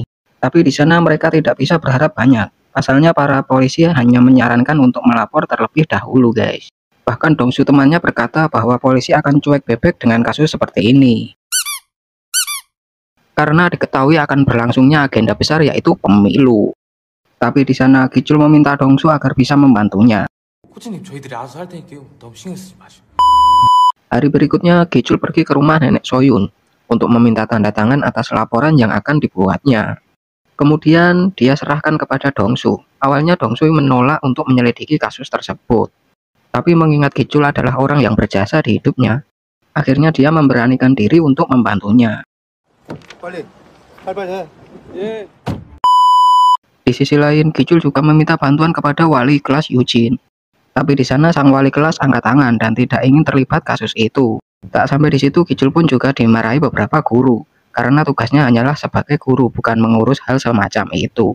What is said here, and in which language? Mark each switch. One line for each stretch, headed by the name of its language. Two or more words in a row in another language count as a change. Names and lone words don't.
Indonesian: Tapi di sana mereka tidak bisa berharap banyak. Pasalnya para polisi hanya menyarankan untuk melapor terlebih dahulu, guys. Bahkan Dongsu temannya berkata bahwa polisi akan cuek bebek dengan kasus seperti ini. Karena diketahui akan berlangsungnya agenda besar yaitu pemilu. Tapi di sana Gicul meminta Dongsu agar bisa membantunya.
Korean: 코치님 저희들이 알아서 할 테니까요. 너무 신경 쓰지 마시고.
Indonesian: Hari berikutnya Gicul pergi ke rumah nenek Soyun untuk meminta tanda tangan atas laporan yang akan dibuatnya. Kemudian dia serahkan kepada Dongsu. Awalnya Dongsu menolak untuk menyelidiki kasus tersebut. Tapi mengingat Gicul adalah orang yang berjasa di hidupnya, akhirnya dia memberanikan diri untuk membantunya.
Korean: 빨리 해.
Indonesian: Di sisi lain, Gicul juga meminta bantuan kepada wali kelas Eugene. Tapi di sana sang wali kelas angkat tangan dan tidak ingin terlibat kasus itu. Tak sampai di situ, Gicul pun juga dimarahi beberapa guru. Karena tugasnya hanyalah sebagai guru, bukan mengurus hal semacam itu.